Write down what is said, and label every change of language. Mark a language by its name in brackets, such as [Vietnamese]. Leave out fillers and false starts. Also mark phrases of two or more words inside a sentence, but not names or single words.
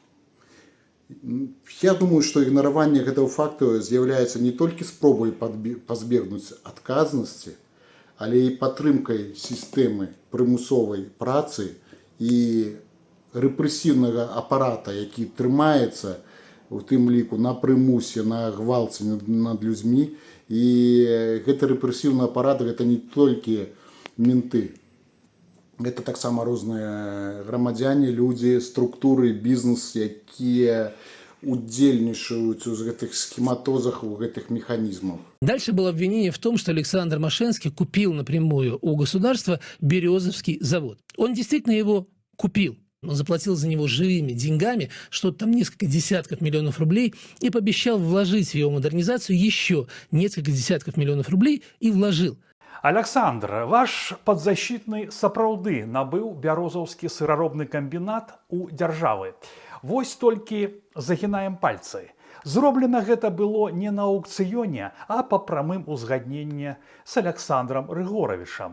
[Belarusian] Я думаю, што ігнараванне гэтага факту з'яўляецца не толькі спробай пазбегнуць адказнасці, але і падтрымкай сістэмы прымусовай працы і рэпрэсіўнага апарата, які трымаецца у тым ліку на прымусе, на гвалце над людзьмі. І гэты рэпрэсіўны апарат, гэта не толькі менты. Гэта таксама розныя грамадзяне, людзі, структуры, бізнес, якія удзельнічаюць у гэтых схематозах, у гэтых механизмах. [Russian] Дальше было обвинение в том, что Александр Машенский купил напрямую у государства Березовский завод. Он действительно его купил. Он заплатил за него живыми деньгами, что-то там несколько десятков миллионов рублей, и пообещал вложить в его модернизацию еще несколько десятков миллионов рублей и вложил. Александр, ваш подзащитный [Belarusian] сапраўды набыў бярозаўскі сыраробны камбінат у дзяржавы. Вось толькі загінаем пальцы. Зроблена гэта было не на аукцыёне, а па прамым узгадненні з Александром Рыгоровичам.